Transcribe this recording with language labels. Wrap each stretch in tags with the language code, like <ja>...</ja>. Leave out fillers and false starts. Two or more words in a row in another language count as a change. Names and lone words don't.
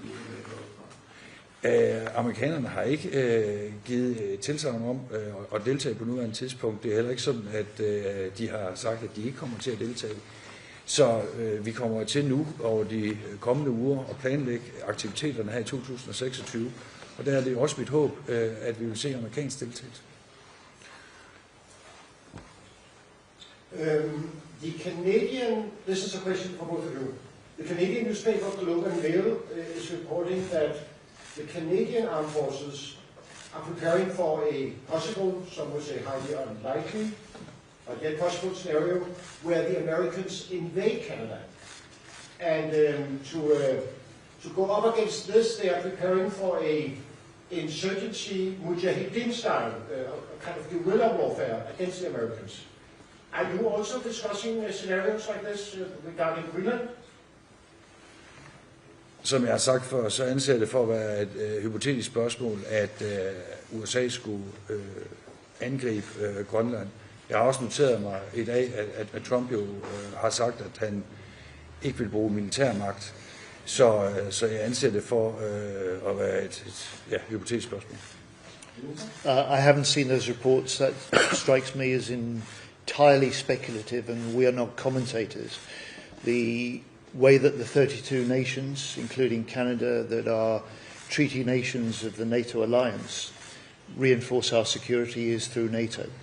<da>amerikanerne har ikke givet tilsagn om at deltage på nuværende tidspunkt. Det er heller ikke sådan, at de har sagt, at de ikke kommer til at deltage. Så vi kommer til nu over de kommende uger at planlægge aktiviteterne her i 2026. Og der er det også mit håb, at vi vil se amerikansk deltagelse.</da> <en>This is a question for both of you. The Canadian newspaper Globe and Mail is reporting that the Canadian armed forces are preparing for a possible, some would say highly unlikely, but yet possible scenario where the Americans invade Canada. And to go up against this, they are preparing for a insurgency mujahideen style, a kind of guerrilla warfare against the Americans. Are you also discussing scenarios like this regarding Greenland?</en> <da>Som jeg har sagt før, så anser jeg det for at være et hypotetisk spørgsmål, at USA skulle angribe Grønland. Jeg har også noteret mig i dag, at Trump jo har sagt, at han ikke vil bruge militærmagt. Så jeg anser det for at være et hypotetisk spørgsmål.</da> <en>I haven't seen those reports. That strikes me as entirely speculative, and we are not commentators. The way that the 32 nations, including Canada, that are treaty nations of the NATO alliance, reinforce our security is through NATO.</en>